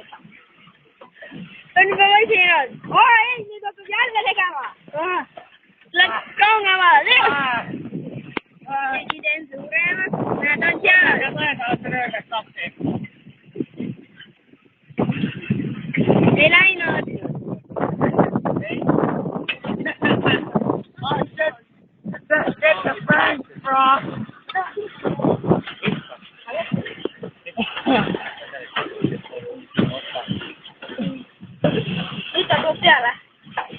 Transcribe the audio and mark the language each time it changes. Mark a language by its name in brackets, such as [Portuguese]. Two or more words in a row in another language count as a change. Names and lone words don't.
[Estonian] Ta on juba väsinud. Ei, nüüd hakkab jälle tegema. Läks kaugemale. Tegi teen suuremaks. Näed, on seal. Ja tõenäoliselt röögast appi. Ei läinud. [English] Get the prank, bro! [Estonian] Nüüd ta tuleb peale.